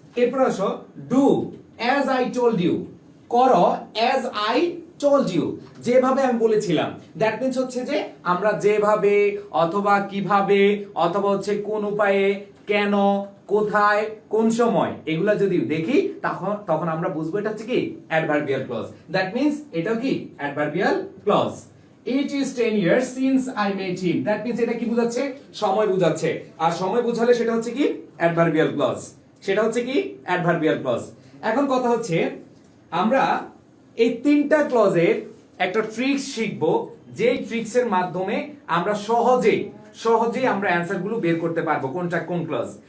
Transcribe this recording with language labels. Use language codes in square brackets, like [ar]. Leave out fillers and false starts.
[bn] এরপর আসো [en] do as I told you, [bn] করো [en] as I told you, [bn] যেভাবে আমি বলেছিলাম। [en] that means [bn] হচ্ছে যে আমরা যেভাবে অথবা কিভাবে অথবা হচ্ছে কোন উপায়ে, কেন, কোথায়, কোন সময়, এগুলা যদি দেখি তখন তখন আমরা বুঝবো এটা হচ্ছে কি অ্যাডভার্বিয়াল ক্লজ। [en] that means [bn] এটাও কি adverbial clause. [en] It is 10 years since I met him. That means [bn] এটা কি বোঝাচ্ছে, সময় বোঝাচ্ছে। আর সময় বোঝালে সেটা হচ্ছে কি অ্যাডভার্বিয়াল ক্লজ, সেটা হচ্ছে কি অ্যাডভার্বিয়াল ক্লজ। এখন কথা হচ্ছে আমরা এই তিনটা ক্লজের একটা ট্রিক্স শিখবো, যেই ট্রিক্সের মাধ্যমে আমরা সহজেই আমরা অ্যানসার গুলো বের করতে পারবো কোনটা কোন ক্লজ।